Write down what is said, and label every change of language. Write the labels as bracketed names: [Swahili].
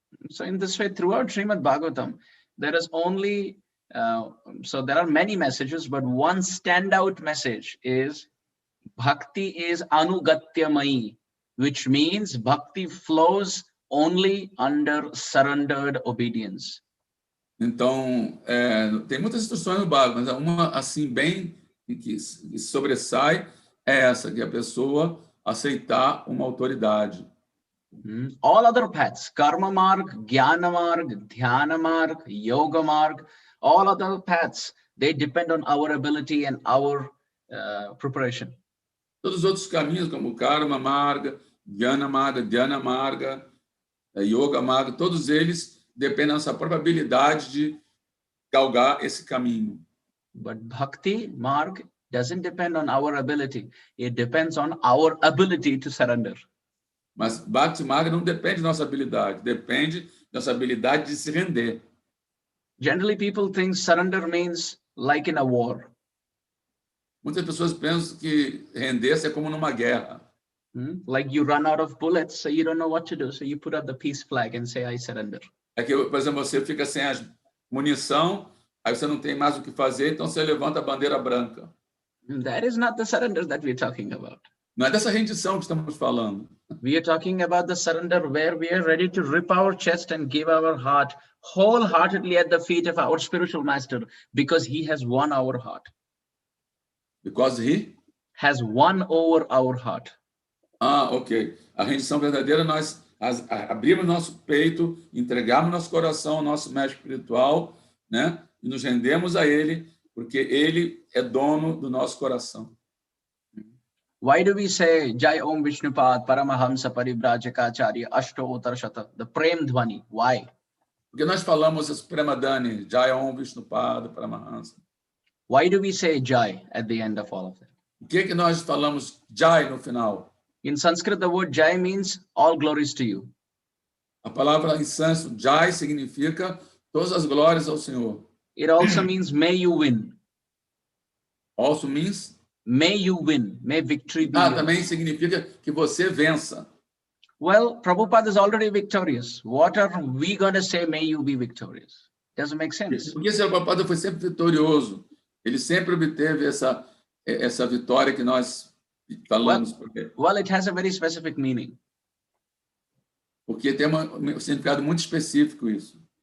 [English] So in this way, throughout Srimad Bhagavatam, there is only, so there are many messages, but one standout message is Bhakti is Anugatyamai, which means Bhakti flows only under surrendered obedience. [Portuguese] Então, tem muitas instruções no Bhagavatam, mas uma assim bem que sobressai é essa, que a pessoa aceitar uma autoridade. [English] All other paths, Karma Marg, Jnana Marg, Dhyana Marg, Yoga Marg, all other paths, they depend on our ability and our preparation. [Portuguese] Todos os outros caminhos, como Karma Marga, Jnana Marga, Dhyana Marga, Yoga Marga, todos eles dependem da nossa própria habilidade de galgar esse caminho. [English] But Bhakti Marg doesn't depend on our ability. It depends on our ability to surrender. [Portuguese] Mas Bhakti Marga não depende da nossa habilidade, depende da nossa habilidade de se render. [English] Generally, people think surrender means like in a war. [Portuguese] Muitas pessoas pensam que render-se é como numa guerra. [English] Like you run out of bullets, so you don't know what to do, so you put up the peace flag and say, I surrender. [Portuguese] É que, por exemplo, você fica sem a munição, aí você não tem mais o que fazer, então você levanta a bandeira branca. [English] That is not the surrender that we're talking about. [Portuguese] Não é dessa rendição que estamos falando. [English] We are talking about the surrender where we are ready to rip our chest and give our heart wholeheartedly at the feet of our spiritual master because he has won our heart. Because he has won over our heart. Ok. [Portuguese] A rendição verdadeira, nós abrimos nosso peito, entregamos nosso coração ao nosso mestre espiritual, né? E nos rendemos a ele, porque ele é dono do nosso coração. [English] Why do we say Jai Om Vishnupad Paramahamsa Parivrajaka Ashto Uttarashata, the Prem Dhvani? Why? [Portuguese] Porque nós falamos esse Premadani, Jai Om Vishnupada Paramahansa. [English] Why do we say Jai at the end of all of that? [Portuguese] O que nós falamos Jai no final? [English] In Sanskrit, the word Jai means all glories to you. [Portuguese] A palavra em sânscrito Jai significa todas as glórias ao Senhor. [English] It also means may you win. Also means? May you win. May victory be yours. [Portuguese] Também significa que você vença. [English] Well, Prabhupada is already victorious. What are we going to say, may you be victorious? Doesn't make sense. [Portuguese] Porque o Sr. Prabhupada foi sempre vitorioso. Ele sempre obteve essa vitória que nós falamos. [English] Well, it has a very specific meaning. [Portuguese] Porque tem um significado muito específico isso.